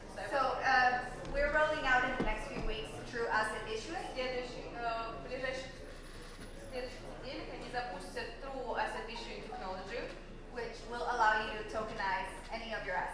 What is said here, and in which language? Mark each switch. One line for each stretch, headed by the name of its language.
English: So we're rolling out in the next few weeks true asset issuing.
Russian: В ближайших неделях они запустят True Asset Issuing Technology,
English: which will allow you to tokenize any of your